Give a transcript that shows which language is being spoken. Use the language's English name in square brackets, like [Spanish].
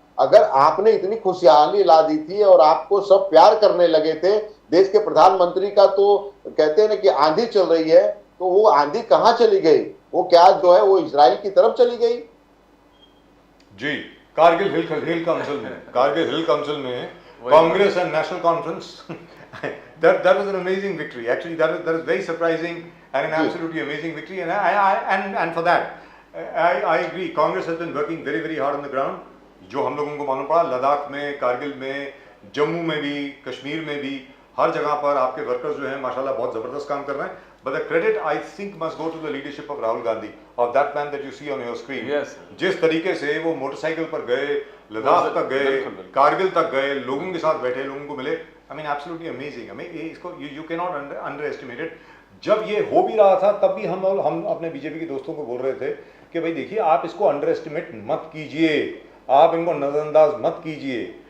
[Hindi] अगर आपने इतनी खुशहाली ला दी थी और आपको सब प्यार करने लगे थे, देश के प्रधानमंत्री का तो कहते हैं ना कि आंधी चल रही है, तो वो आंधी कहां चली गई? वो क्या जो है वो इजराइल की तरफ चली गई? जी, कारगिल हिल काउंसिल में Congress and national conference, [English] that was an amazing victory. Actually, that was very surprising and an absolutely amazing victory. And for that, I agree. Congress has been working very very hard on the ground. [Hindi] जो हम लोगों को मालूम पड़ा, लद्दाख में, कारगिल में, जम्मू में भी, कश्मीर में भी, हर जगह पर आपके वर्कर्स जो हैं माशाल्लाह बहुत जबरदस्त काम कर रहे हैं। [English] But the credit I think must go to the leadership of Rahul Gandhi, of that man that you see on your screen. Yes. [Hindi] जिस तरीके से वो मोटरसाइकिल पर गए, लद्दाख तक गए, कारगिल तक गए, लोगों के साथ बैठे, लोगों को मिले, [English] I mean absolutely amazing. I mean [Hindi] इसको [English] you cannot underestimate it. [Hindi] जब ये हो भी रहा था तब भी हम अपने बीजेपी के दोस्तों को बोल रहे थे कि भाई देखिए आप इसको अंडर एस्टिमेट मत कीजिए, आप इनको नजरअंदाज मत कीजिए।